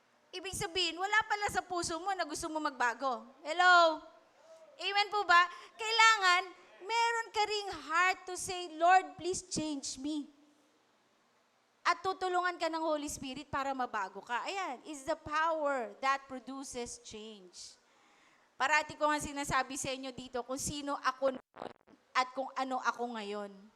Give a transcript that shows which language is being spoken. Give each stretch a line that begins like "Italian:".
Filipino: Ibig sabihin, wala pala sa puso mo na gusto mo magbago. Hello? Amen po ba? Kailangan, meron ka ring
English: heart to say, Lord, please change me.
Filipino: At tutulungan ka ng Holy Spirit para mabago ka. Ayan,
English: is the power that produces change.
Filipino: Parati ko nga sinasabi sa inyo dito kung sino ako noon at kung ano ako ngayon.